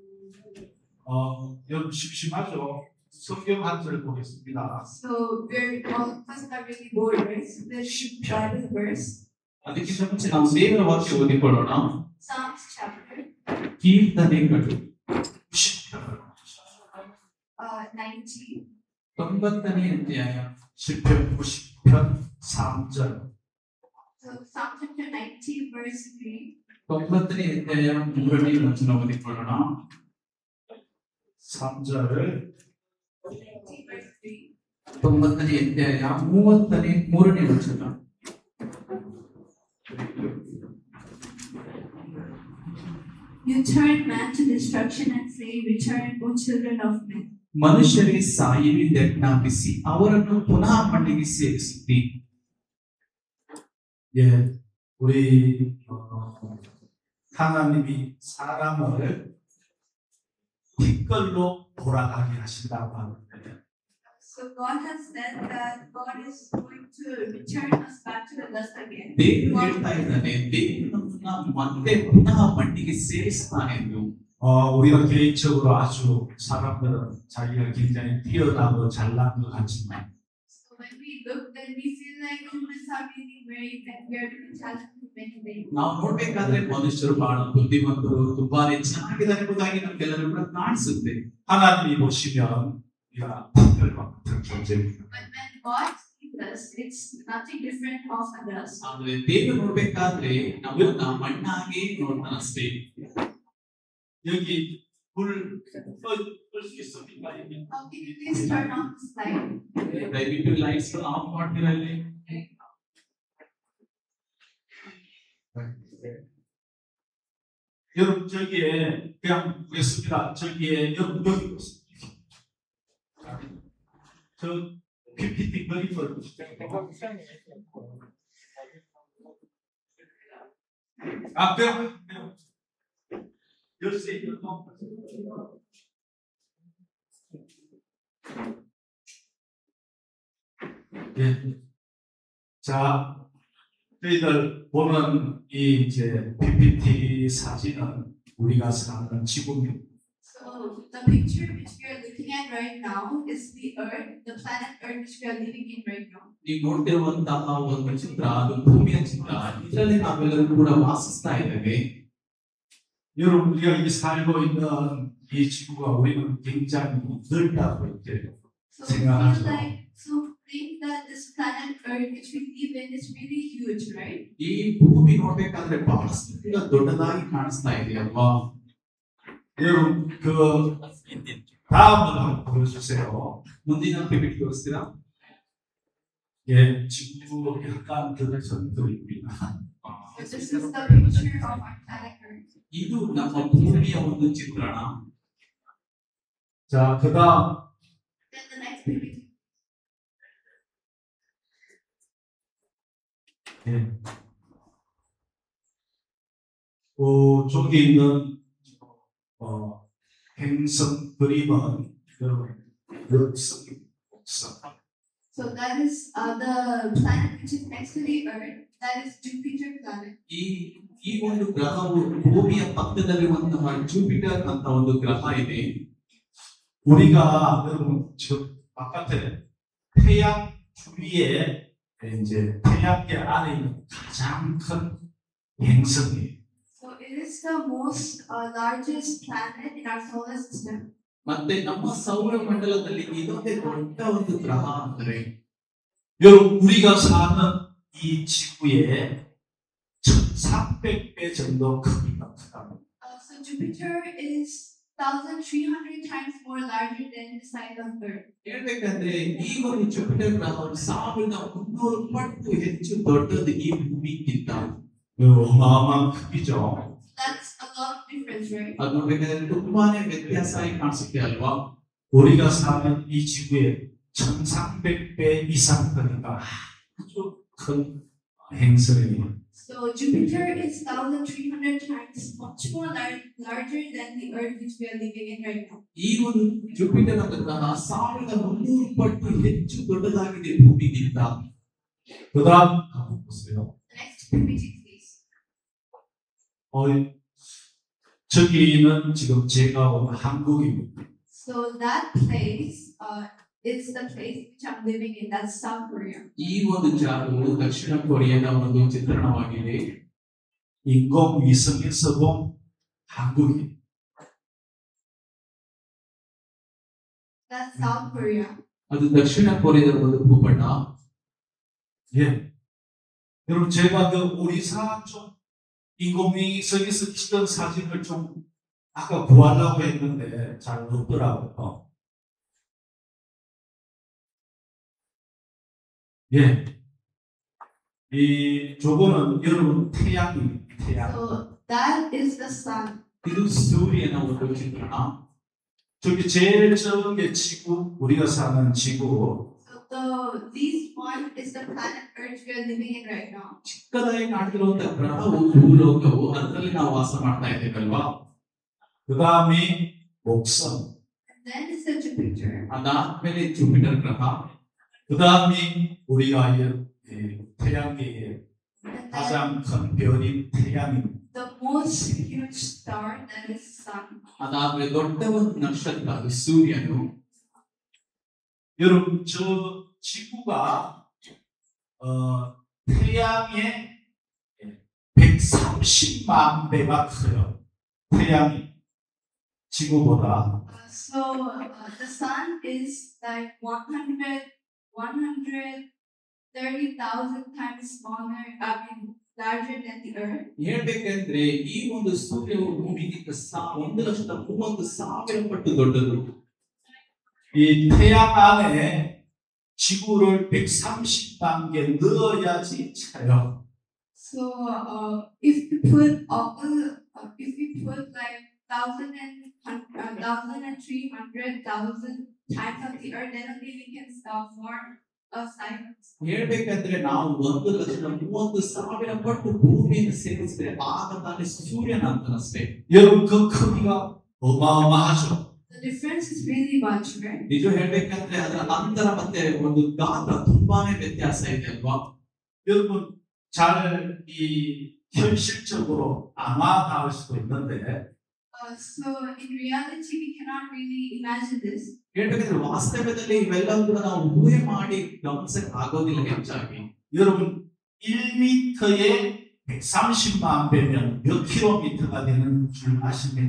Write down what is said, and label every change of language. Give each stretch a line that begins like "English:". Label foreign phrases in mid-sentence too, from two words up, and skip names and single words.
Korean: 여러분 심심하죠? 성경 한 절 보겠습니다.
English: So we're all doesn't have really bored, right? So let's Bible verse.
Kannada: ಅದಕ್ಕಿಂತ ಮುಂಚೆ ನಾವು ದೇವರ ವಾಕ್ಯ ಓದಿಕೊಳ್ಳೋಣ.
English: Psalms chapter
Kannada: ಕೀರ್ತನೆಗಳು 90. 90ನೇ ಅಧ್ಯಾಯ
Korean: 시편 90편 3절.
English: So Psalm chapter 90 verse 3.
Kannada: 90ನೇ ಅಧ್ಯಾಯ 3ನೇ ವಚನ ಓದಿಕೊಳ್ಳೋಣ.
Korean: 3절.
English: 90 verse 3.
Kannada: 90ನೇ ಅಧ್ಯಾಯ 3ನೇ ವಚನ.
English: You turn man to destruction and say, return, O children of men.
Kannada: ಮನುಷ್ಯರಿಗೆ ಸಾಯುವುದನ್ನಾಗಿಸಿ ಅವರನ್ನು ಪುನಃ ಮಣ್ಣಿಗೆ ಸೇರಿಸುತ್ತಿ.
Korean: 예, 우리 하나님이 사람을 티끌로 돌아가게 하신다고 하는데
English: So God has said that God is going to return us back to the dust again.
Kannada: ದೇವರು ಹೇಳ್ತಾ ಇದ್ದಾನೆ, ದೇವರನ್ನ ಮತ್ತೆ ಪುನಃ ಮಣ್ಣಿಗೆ ಸೇರಿಸ್ತಾನೆ ಎಂದು.
Korean: 우리가 개인적으로 아주 사람들은 자기가 굉장히 뛰어나고 잘난 것 같지만
English: So when we look, then we feel like humans are really very and we are really talented in many ways.
Kannada: ನಾವು ನೋಡ್ಬೇಕಾದ್ರೆ ಮನುಷ್ಯರು ಬಹಳ ಬುದ್ಧಿವಂತರು, ತುಂಬಾನೇ ಚೆನ್ನಾಗಿದ್ದಾರೆ ಎಂಬುದಾಗಿ ನಮ್ಗೆಲ್ಲರೂ ಕೂಡ ಕಾಣಿಸುತ್ತೆ.
Korean: 하나님이 보시면 우리가 티끌과 같은 존재입니다.
English: But when God sees us, it's nothing different of us.
Kannada: ಆದ್ರೆ ದೇವರು ನೋಡ್ಬೇಕಾದ್ರೆ ನಮ್ಮನ್ನ ಮಣ್ಣಾಗಿ ನೋಡ್ತಾನ ಅಷ್ಟೇ.
Korean: 여기 불끌수 있습니까?
English: Can you please turn on the slide?
Kannada: ದಯವಿಟ್ಟು
English: lights off
Kannada: ಮಾಡ್ತೀರಾ ಇಲ್ಲಿ?
Korean: 여러분 저기에 그냥 보겠습니다. 저기에 여기 보세요. 저 PPT 그림을 그냥 열쇠 있는 거. 예. 자, 저희들 보는 이 이제 PPT 사진은 우리가 사는 지구입니다.
English: So the picture which we are looking at right now is the Earth, the planet Earth which we are living in right now.
Kannada: ನೀವು ನೋಡ್ತಿರುವಂತಹ ಒಂದು ಚಿತ್ರ, ಅದು ಭೂಮಿಯ ಚಿತ್ರ. ಇದರಲ್ಲಿ ನಾವೆಲ್ಲರೂ ಕೂಡ ವಾಸಿಸ್ತಾ ಇದ್ದೇವೆ.
Korean: 여러분 우리가 이 살고 있는 이 지구가 우리는 굉장히 넓다고 이렇게
English: So
Korean: 생각하죠.
English: think that this planet Earth which we live in is really huge, right?
Kannada: ಈ ಭೂಮಿ ನೋಡ್ಬೇಕಾದ್ರೆ ಬಹಳಷ್ಟು ಕೂಡ ದೊಡ್ಡದಾಗಿ ಕಾಣಿಸ್ತಾ ಇದೆ ಅಲ್ವಾ?
Korean: 여러분 그 다음을 한번 보여주세요.
Kannada: ಮುಂದಿನ ಪಿಪಿಟಿ ತೋರಿಸ್ತೀರಾ?
Korean: 예, 지구 약간 그려졌습니다.
English: So this is the picture of our planet Earth.
Kannada: ಇದು ನಮ್ಮ ಭೂಮಿಯ ಒಂದು ಚಿತ್ರಣ.
Korean: 자, 그다음
English: Then the next picture.
Korean: 예. 저기 있는 행성 그림은 역성.
English: So that is the planet which is next to the Earth. That is Jupiter planet.
Kannada: ಈ ಒಂದು ಗ್ರಹವು ಭೂಮಿಯ ಪಕ್ಕದಲ್ಲಿರುವಂತಹ ಜುಪಿಟರ್ ಅಂತ ಒಂದು ಗ್ರಹ ಇದೆ.
Korean: 우리가 여러분 저 바깥에 태양 주위에 이제 태양계 안에 있는 가장 큰 행성이에요.
English: So it is the most largest planet in our solar system.
Kannada: ಮತ್ತೆ ನಮ್ಮ ಸೌರ ಮಂಡಲದಲ್ಲಿ ಇದೊಂದೇ ದೊಡ್ಡ ಒಂದು ಗ್ರಹ ಅಂದ್ರೆ
Korean: 여러분 우리가 사는 이 지구에 1,300배 정도 크기가 크답니다.
English: So Jupiter is 1,300 times more larger than the size of Earth.
Kannada: ಹೇಳ್ಬೇಕಂದ್ರೆ ಈ ಒಂದು ಜುಪಿಟರ್ ಗ್ರಹವು 1,300 ಪಟ್ಟು ಹೆಚ್ಚು ದೊಡ್ಡದು ಈ ಭೂಮಿಗಿಂತ.
Korean: 어마어마한 크기죠.
English: That's a lot of difference, right?
Kannada: ಅದು ನೋಡ್ಬೇಕಾದ್ರೆ ತುಂಬಾನೇ ವ್ಯತ್ಯಾಸ ಆಗಿ ಕಾಣಿಸುತ್ತೆ ಅಲ್ವಾ?
Korean: 우리가 사는 이 지구에 1,300배 이상 크니까 아주 큰 행성이에요.
English: So Jupiter is 1,300 times much more larger than the Earth which we are living in right now.
Kannada: ಈ ಒಂದು ಜುಪಿಟರ್ ಅಂತ ಗ್ರಹ 1,300 ಪಟ್ಟು ಹೆಚ್ಚು ದೊಡ್ಡದಾಗಿದೆ ಭೂಮಿಗಿಂತ.
Korean: 그다음 한번 보세요.
English: The next picture, please.
Korean: 저기는 지금 제가 온 한국입니다.
English: So that place, it's the place which I'm living in. That's South Korea.
Kannada: ಈ ಒಂದು ಜಾಗವು ದಕ್ಷಿಣ ಕೊರಿಯಾದ ಒಂದು ಚಿತ್ರಣವಾಗಿದೆ.
Korean: 인공위성에서 본 한국이.
English: That's South Korea.
Kannada: ಅದು ದಕ್ಷಿಣ ಕೊರಿಯಾದ ಒಂದು ಭೂಪಟ.
Korean: 예. 여러분 제가 그 오리사 좀 인공위성에서 찍은 사진을 좀 아까 구하려고 했는데 잘 없더라고요. 예. 이 저거는 여러분 태양입니다. 태양.
English: So that is the sun.
Kannada: ಇದು ಸೂರ್ಯನ ಒಂದು ಚಿತ್ರಣ.
Korean: 저기 제일 저게 지구, 우리가 사는 지구.
English: So this one is the planet Earth we are living in right now.
Kannada: ಚಿಕ್ಕದಾಗಿ ಕಾಣ್ತಿರುವಂತಹ ಗ್ರಹವು ಭೂಲೋಕವು, ಅದರಲ್ಲಿ ನಾವು ವಾಸ ಮಾಡ್ತಾ ಇದ್ದೇವಲ್ವಾ.
Korean: 그 다음이 목성.
English: And then it's the Jupiter.
Kannada: ಅದಾದ್ಮೇಲೆ ಜುಪಿಟರ್ ಗ್ರಹ.
Korean: 그 다음이 우리가 태양계의
English: And then
Korean: 가장 큰 별인 태양입니다.
English: the most huge star that is sun.
Kannada: ಅದಾದ್ಮೇಲೆ ದೊಡ್ಡ ಒಂದು ನಕ್ಷತ್ರ ಅದು ಸೂರ್ಯನು.
Korean: 여러분 저 지구가 태양의 130만 배가 커요. 태양이 지구보다.
English: The sun is like 130,000 times smaller, larger than the earth.
Kannada: ಹೇಳ್ಬೇಕಂದ್ರೆ ಈ ಒಂದು ಸೂರ್ಯವು ಭೂಮಿಗಿಂತ 1,30,000 ಪಟ್ಟು ದೊಡ್ಡದು.
Korean: 이 태양 안에 지구를 130단계 넣어야지 차요.
English: So if you put like 1,300,000 times of the earth, then only we can form a cycle.
Kannada: ಹೇಳ್ಬೇಕಂದ್ರೆ ನಾವು 1,30,000 ಪಟ್ಟು ಭೂಮಿಯನ್ನು ಸೇರಿಸಿದ್ರೆ ಆಗ ತಾನೇ ಸೂರ್ಯನ ಅಂತ ಅಷ್ಟೇ.
Korean: 여러분 그 크기가 어마어마하죠.
English: The difference is really much, right?
Kannada: ನಿಜ ಹೇಳ್ಬೇಕಂದ್ರೆ ಅದರ ಅಂತರ ಮತ್ತೆ ಒಂದು ಗಾತ್ರ ತುಂಬಾನೇ ವ್ಯತ್ಯಾಸ ಇದೆ ಅಲ್ವಾ.
Korean: 여러분 잘 이 현실적으로 아마 닿을 수도 있는데
English: So in reality, we cannot really imagine this.
Kannada: ಹೇಳ್ಬೇಕಂದ್ರೆ ವಾಸ್ತವ್ಯದಲ್ಲಿ ಇವೆಲ್ಲವೂ ಕೂಡ ನಾವು ಊಹೆ ಮಾಡಿ ಗಮನಿಸಕ್ ಆಗೋದಿಲ್ಲ ಹೆಚ್ಚಾಗಿ.
Korean: 여러분 1m에 130만 배면 몇 킬로미터가 되는 줄 아십니까?